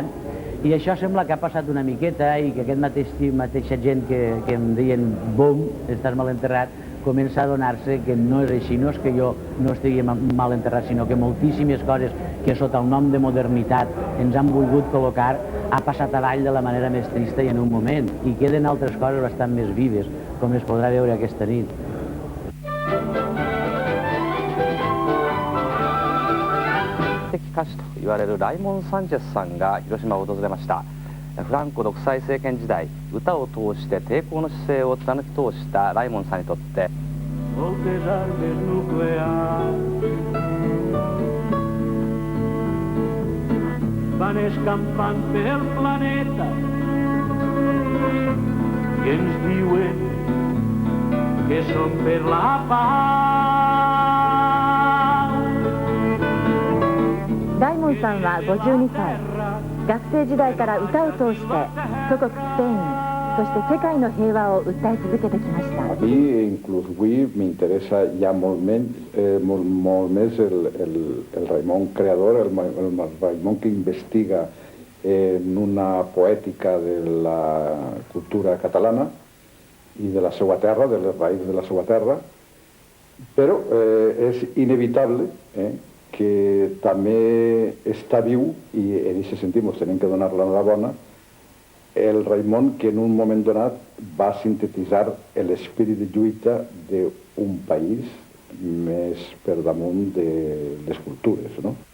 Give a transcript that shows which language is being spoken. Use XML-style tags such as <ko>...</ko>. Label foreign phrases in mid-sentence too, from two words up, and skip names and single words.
<ca>I això sembla que ha passat una miqueta i que mateixa gent que em deien bum, estàs mal enterrat, comença a adonar-se que no és així, no és que jo no estigui mal enterrat, sinó que moltíssimes coses que sota el nom de modernitat ens han volgut col·locar ha passat avall de la manera més trista i en un moment, i queden altres coses bastant més vives, com es podrà veure aquesta nit.</ca> <ja>的歌手と言われるライモン・サンチェスさんが広島を訪れました。フランコ独裁政権時代、歌を通して抵抗の姿勢を貫き通したライモンさんにとって</ja> <ca>Moltes armes nuclears van escampant pel planeta i ens diuen que són per la paz.</ca> <ja>ライモンさんは52歳。学生時代から歌を通して祖国スペイン、 そして世界の平和を訴え続けてきました。</ja> <ca>A mi, inclús avui, m'interessa ja molt més el Raimon creador, el Raimon que investiga en una poètica de la cultura catalana i de la seva terra, de les raïs de la seva terra, però és inevitable que també està viu, i en aquest sentit ens hem de donar l'enhorabona, el Raimon que en un moment donat va sintetitzar l'espírit de lluita d'un país més per damunt de les cultures, no?</ca>